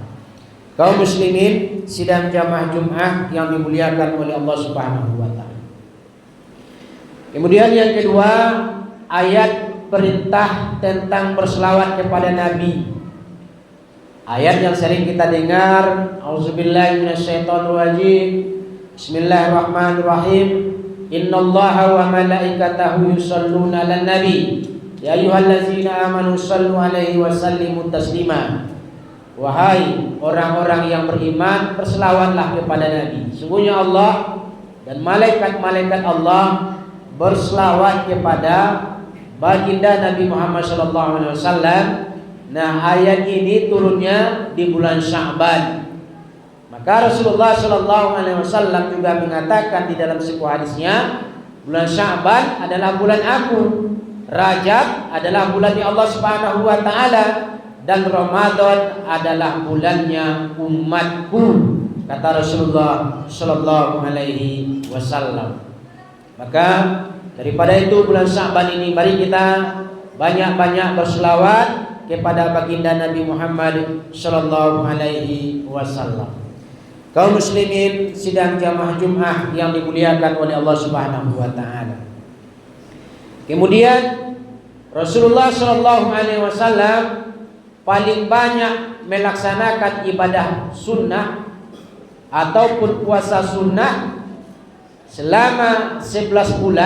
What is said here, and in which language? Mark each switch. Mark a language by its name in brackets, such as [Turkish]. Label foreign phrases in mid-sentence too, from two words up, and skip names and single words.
[Indonesian] Kaum muslimin sidang jamaah Jumat yang dimuliakan oleh Allah [Arabic] سبحانه وتعالى. [Indonesian] Kemudian yang kedua, ayat perintah tentang berselawat kepada Nabi. Ayat yang sering kita dengar, [Arabic] أعوذ بالله من الشيطان الرجيم. بسم الله الرحمن الرحيم. إن الله وملائكته يصلون على النبي. يا أيها الذين آمنوا صلوا عليه وسلموا تسليما. [Indonesian] Wahai orang-orang yang beriman, berselawatlah kepada Nabi. Sungguhnya Allah dan malaikat-malaikat Allah berselawat kepada baginda Nabi Muhammad SAW. Nah, ayat ini turunnya di bulan Sya'ban. Maka Rasulullah SAW juga mengatakan di dalam sebuah hadisnya, bulan Sya'ban adalah bulan aku, Rajab adalah bulannya Allah [Arabic] سبحانه وتعالى, [Indonesian] dan Ramadan adalah bulannya umatku, kata Rasulullah [Arabic] صلى الله عليه وسلم. [Indonesian] Maka daripada itu bulan Sya'ban ini mari kita banyak-banyak berselawat kepada baginda Nabi Muhammad [Arabic] صلى الله عليه وسلم. [Indonesian] Kaum muslimin sidang jamaah Jumat yang dimuliakan oleh Allah [Arabic] سبحانه وتعالى. [Indonesian] Kemudian Rasulullah [Arabic] صلى الله عليه وسلم [Indonesian] paling banyak melaksanakan ibadah sunnah ataupun puasa sunnah selama 11 bulan.